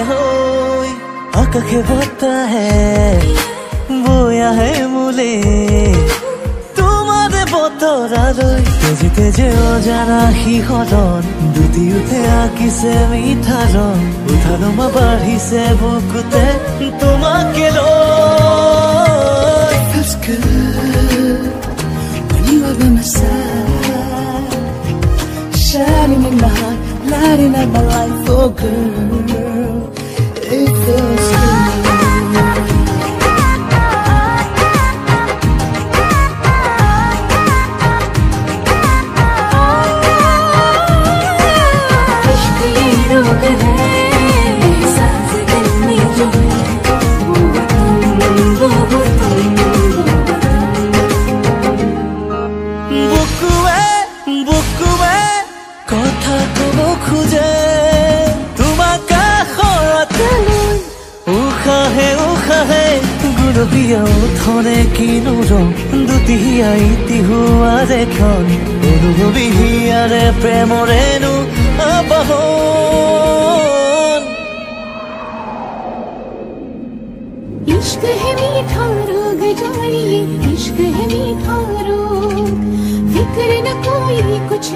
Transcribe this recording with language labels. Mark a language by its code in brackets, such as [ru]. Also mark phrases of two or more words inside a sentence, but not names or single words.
[as] হৈ আকাশে বতাহে বৈ আহে মোলে তোমাৰে বতৰালৈ তেজে তেজে অজানা শিহৰণ দুটি উঠে আঁকিছে মিঠা ৰং উঠালমা বাঢ়িছে বুকুতে তোমাকে লৈ [en] Feels good when you are by my side, shining in my heart, lighting up my life, oh girl, it feels good. [hi] इश्क ये रोग है, सांस दिल में जो है, वो [as] বুকুৱে কথা কব খোজে তোমাক কাষৰতে লৈ উশাহে উশাহে গুলপীয়া উঠনে কিনো ৰং দুটি আইতি হোৱাৰ এখন অনুভৱী হিয়াৰে প্ৰেমৰেনো আবাহন [hi] इश्क है मीठा रोग जानिए इश्क है मीठा रोग फिक्र न कोई कुछ न